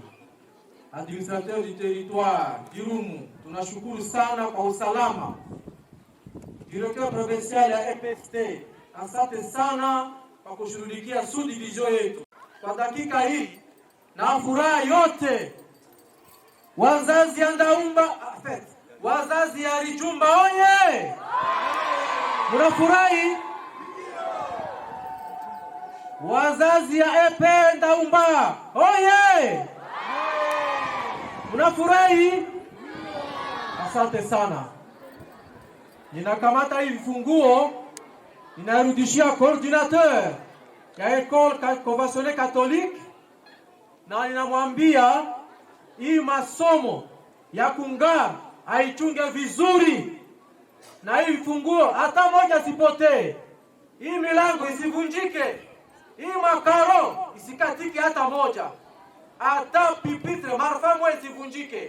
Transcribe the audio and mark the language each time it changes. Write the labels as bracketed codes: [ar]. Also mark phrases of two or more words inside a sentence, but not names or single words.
[fr] Administrateur du territoire [sw] Irumu, tunashukuru sana kwa usalama. [fr] Directeur provincial [sw] ya EPST, asante sana kwa kushughulikia sous-division yetu. Kwa dakika hii na furaha yote, wazazi ya Dahumba, wazazi ya Rijumba oye! Mnafurahi? Wazazi ya EP Dahumba oye! Mnafurahi? Asante sana. Ninakamata hii funguo, ninarudishia coordinateur ya [fr] école conventionnée catholique [sw] na ninamwambia hii masomo ya kungaa aichunge vizuri, na hii funguo hata moja sipotee, hii milango isivunjike, hii makaro isikatike hata moja, hata pipitre marfa moja isivunjike.